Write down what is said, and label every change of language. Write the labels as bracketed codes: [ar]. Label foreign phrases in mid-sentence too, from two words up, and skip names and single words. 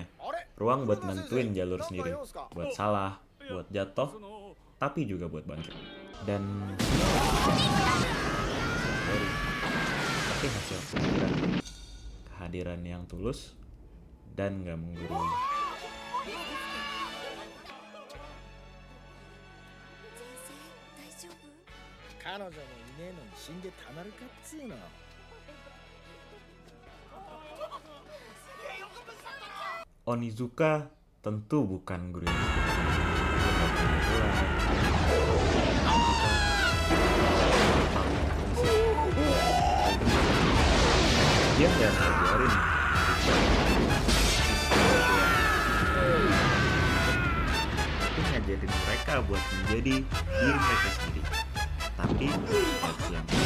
[id] Ruang buat nentuin jalur sendiri, buat salah, buat jatuh, tapi juga buat bangkit. Dan tapi hasil kehadiran yang tulus dan gak menggurui. [ja] 彼女もいねえのに死んでたまるかっつうの。 [id] Onizuka tentu bukan guru yang dia nggak ngajarin tapi ngajarin mereka buat menjadi diri mereka sendiri, tapi versi yang baik.